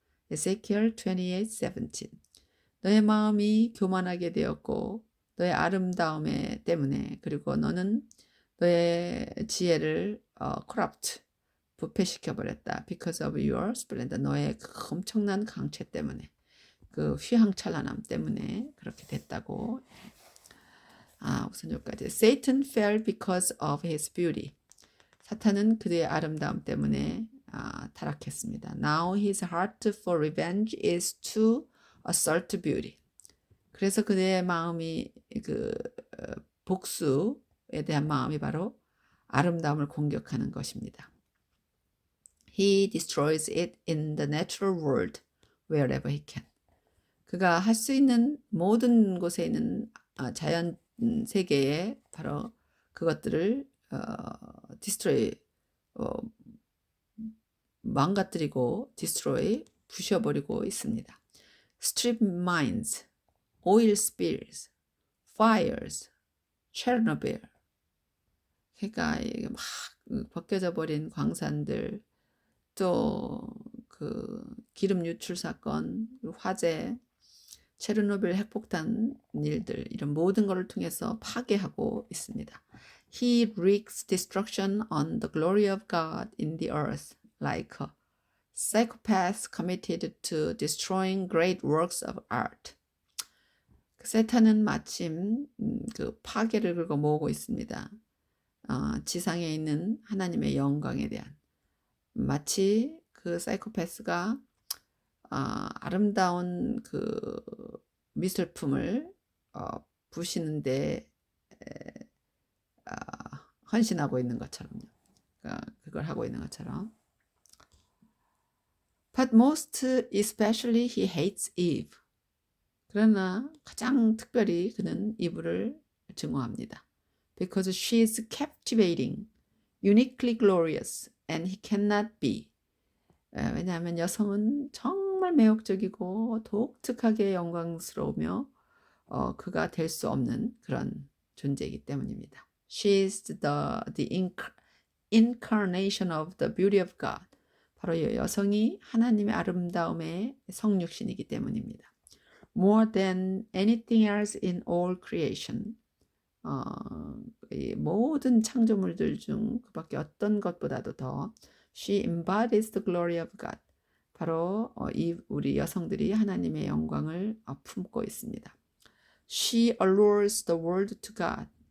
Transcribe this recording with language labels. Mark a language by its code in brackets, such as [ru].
[en] Ezekiel 28:17. [ko] 너의 마음이 교만하게 되었고 너의 아름다움에 때문에 그리고 너는 너의 지혜를 corrupt 부패시켜버렸다. [en] Because of your splendor. [ko] 너의 그 엄청난 강체 때문에 그 휘황찬란함 때문에 그렇게 됐다고. 우선 여기까지. [en] Satan fell because of his beauty. [ko] 사탄은 그의 아름다움 때문에 타락했습니다. [en] Now his heart for revenge is to assert beauty. [ko] 그래서 그의 마음이 그 복수, 대한 마음이 바로 아름다움을 공격하는 것입니다. [en] He destroys it in the natural world wherever he can. [ko] 그가 할 수 있는 모든 곳에 있는 자연 세계에 바로 그것들을 destroy, 망가뜨리고 destroy, 부셔버리고 있습니다. [en] Strip mines, oil spills, fires, Chernobyl. [ko] 그러니까 막 벗겨져 버린 광산들, 또 그 기름 유출 사건, 화재, 체르노빌 핵폭탄 일들, 이런 모든 것을 통해서 파괴하고 있습니다. [en] He wreaks destruction on the glory of God in the earth, like a psychopath committed to destroying great works of art. [ko] 세탄은 마침 그 파괴를 긁어 모으고 있습니다. 지상에 있는 하나님의 영광에 대한, 마치 그 사이코패스가 아름다운 그 미술품을 부시는데 헌신하고 있는 것처럼요. 그걸 하고 있는 것처럼. [en] But most especially he hates Eve. [ko] 그러나 가장 특별히 그는 이브를 증오합니다. [en] Because she is captivating, uniquely glorious, and he cannot be. [ko] 왜냐하면 여성은 정말 매혹적이고 독특하게 영광스러우며 그가 될 수 없는 그런 존재이기 때문입니다. [en] She is the incarnation of the beauty of God. [ko] 바로 여성이 하나님의 아름다움의 성육신이기 때문입니다. [en] More than anything else in all creation. [ko] 이 모든 창조물들 중 그밖에 어떤 것보다도 더 [en] She embodies the glory of God. [ko] 바로 우리 여성들이 하나님의 영광을 품고 있습니다. [en] She allures the world to God.